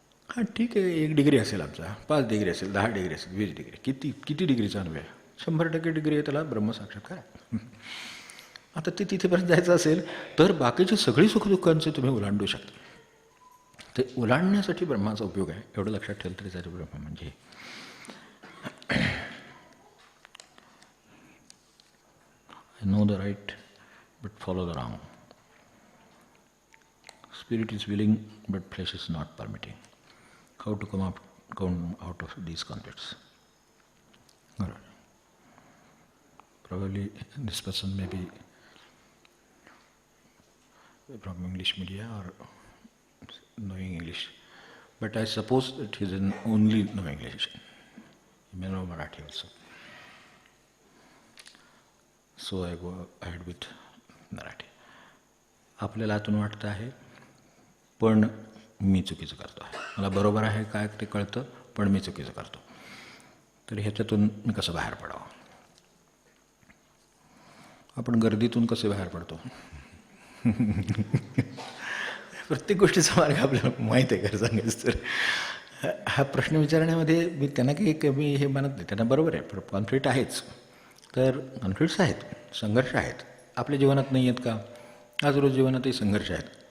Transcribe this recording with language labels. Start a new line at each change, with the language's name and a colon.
Marathi: हां ठीक आहे, 1 डिग्री असेल आमचा, 5 डिग्री असेल, 10 डिग्री असेल, 20 डिग्री, किती डिग्रीचा अनुभव आहे, 100% डिग्री आहे, त्याला ब्रह्मसाक्षात्कार आहे. आता ते तिथेपर्यंत जायचं असेल तर बाकीची सगळी सुखदुःखांचे तुम्ही ओलांडू शकता. ते ओलांडण्यासाठी ब्रह्माचा उपयोग आहे, एवढं लक्षात ठेवलं तरी त्याचं ब्रह्म म्हणजे.
English: I know the right but follow the wrong. Spirit is willing but flesh is not permitting. How to come out of these conflicts? All right. Probably this person may be from English media or knowing English, but I suppose that he doesn't only know English. He may know Marathi also. So I go ahead with Marathi.
Marathi: आपल्याला आतून वाटतं आहे पण मी चुकीचं करतो आहे, मला बरोबर आहे काय ते कळतं पण मी चुकीचं करतो. तर ह्याच्यातून मी कसं बाहेर पडावं. आपण गर्दीतून कसे बाहेर पडतो प्रत्येक गोष्टीचा मार्ग आपल्याला माहीत आहे. खरं सांगायचं तर हा प्रश्न विचारण्यामध्ये मी त्यांना काही कमी हे मानत नाही, त्यांना बरोबर आहे. पण कॉन्फ्लिक्ट आहेच, तर कॉन्फ्लिक्ट्स आहेत, संघर्ष आहेत, आपल्या जीवनात नाही आहेत का, आज रोज जीवनातही संघर्ष आहेत.